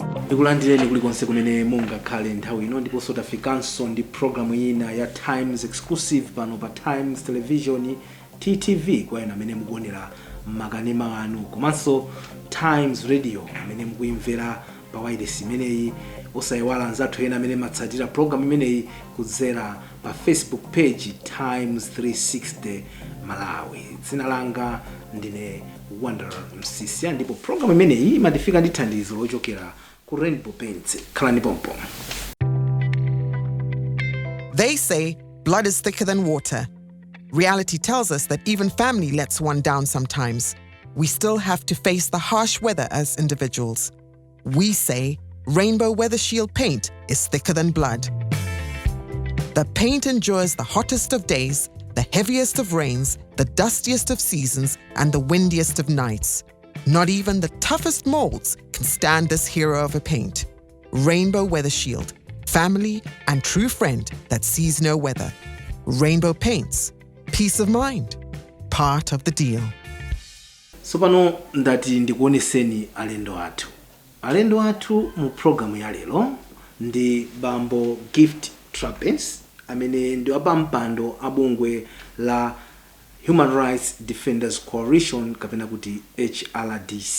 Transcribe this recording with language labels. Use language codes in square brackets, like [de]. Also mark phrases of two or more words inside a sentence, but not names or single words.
[ny] Ndikulandireni kulikonse kumene mungakhale nthawi ino ndiponso tafikanso ndi programu ina ya Times Exclusive pano pa Times Television TTV kwa ena amene mukuonera makanema anu komanso Times Radio amene mukuimvera pa wireless imeneyi osayiwala anzathu ena amene matsatira programu imeneyi kudzera pa Facebook page Times 360 Malawi. Dzina langa ndine Wanderer Msisia ndipo programu imeneyi imatifika ndi thandizo lochokera ku Rainbow Paints. Khalani pompo. [en] They say blood is thicker than water. Reality tells us that even family lets one down sometimes. We still have to face the harsh weather as individuals. We say Rainbow Weather Shield paint is thicker than blood. The paint endures the hottest of days, the heaviest of rains, the dustiest of seasons, and the windiest of nights. Not even the toughest molds can stand this hero of a paint. Rainbow Weather Shield, family and true friend that sees no weather. Rainbow Paints, peace of mind, part of the deal. [ny] So pano ndati ndikuoneseni alendo athu. Alendo athu mu programu ya lero ndi Bambo Gift Trapence amene ndi wapampando abungwe la Human Rights Defenders Coalition kapena kuti HRDC.